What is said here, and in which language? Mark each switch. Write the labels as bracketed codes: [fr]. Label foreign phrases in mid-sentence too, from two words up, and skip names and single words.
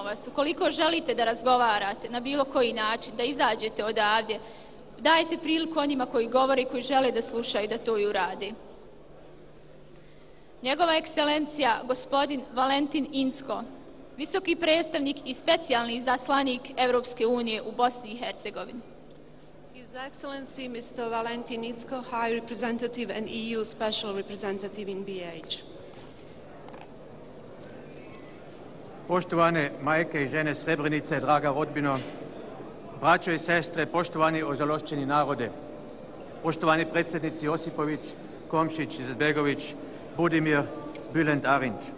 [bs] vas, ukoliko želite da razgovarate na bilo koji način, da izađete odavdje, dajte priliku onima koji govore i koji žele da slušaju da to i uradi. Njegova ekscelencija, gospodin Valentin Incko, visoki predstavnik i specijalni izaslanik Evropske unije u Bosni i Hercegovini. [en] His Excellency Mr. Valentin Incko, High Representative and EU Special Representative in BiH. [bs] Poštovane majke i žene Srebrenice, draga rodbino, braćo i sestre, poštovani ožalošćeni narode, poštovani predsjednici Josipović, Komšić, Izetbegović, Budimir, Bülent Arindž.